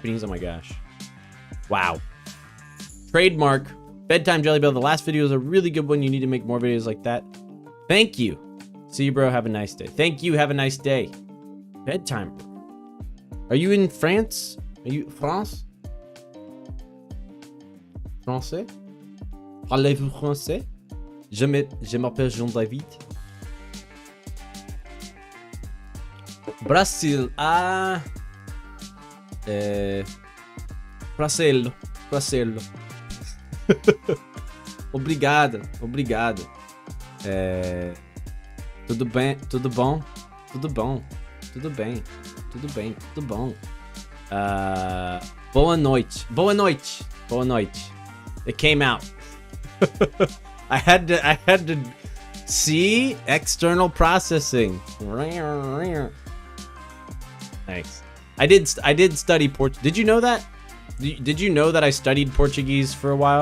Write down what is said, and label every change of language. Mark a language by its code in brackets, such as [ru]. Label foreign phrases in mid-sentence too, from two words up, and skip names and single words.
[en] Oh my gosh. Wow. Trademark. Bedtime Jelly Bell. The last video is a really good one. You need to make more videos like that. Thank you. See you, bro. Have a nice day. Thank you. Have a nice day. Bedtime. Are you in France? Are you France? Français? [fr] Parlez-vous français? Je m'appelle Jean-David. [pt] Brasil. Pracello. Obrigado. Tudo bem? Tudo bom? Boa noite. [en] It came out. I had to see external processing. Thanks. I did study Portuguese. Did you know that? Did you know that I studied Portuguese for a while?